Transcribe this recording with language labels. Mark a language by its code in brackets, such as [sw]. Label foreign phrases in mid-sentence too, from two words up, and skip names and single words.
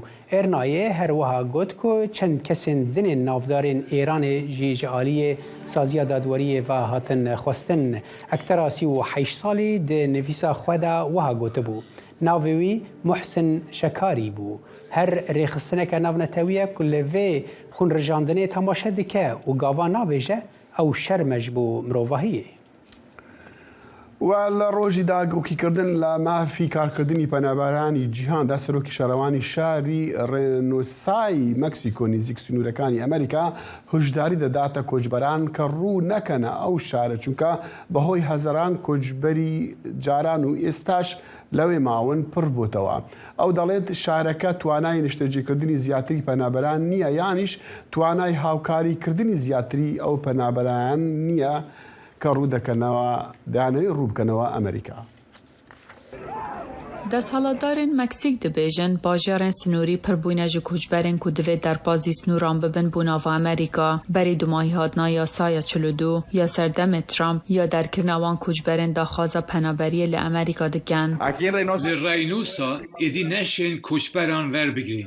[ku] Ernayê her wiha got ku çend kesên dinên navdarên Îranê jî ji aliyê saziya dadweriyê ve hatin xwestin. Ektera 38 salî di nivîsa xwe de wiha gotibû. Navê wî Muhsin Şekarî bû. Her rêxistineke navnetewiye ku li vê xûnrijandinê temaşe dike û gava nabêje ew şerme ji bo mirovahiyê. [ckb] و لە ڕۆژی داگۆکیکردن لە مافی کارکردنی پەنابەرانی جیهاندا سەرۆکی شارەوانی شاری ڕێنۆسای مەکسیکۆ نزیک سنوورەکانی ئەمریکا هشداری دەداتە کۆچبەران کە ڕوو نەکەنە ئەو شارە چونکە بەهۆی هەزاران کۆچبەری جاران و ئێستاش لەوێ ماون پڕ بووتەوە. ئەو دەڵێت شارەکە توانای نیشتەجێکردنی زیاتری پەنابەران نییە یانیش توانای هاوکاریکردنی زیاتری ئەو پەنابەران نییە کە ڕوو دەکەنەوە دانەوەی ڕووبکەنەوە ئەمریکا. [ku] دەسەڵاتدارên مەکسیک dibêjin bajarên snûrî pirbûne ji koçberên ku divê derpazî snûran bibin bû nava Amerîka berî dumahî hatina yasaya 42 ya serdemê Trump ya derkirina wan koçberên daxwaza penaberiyê li Amerîka dikin. Li Reynosa êdî neşên koçberan werbigirîn.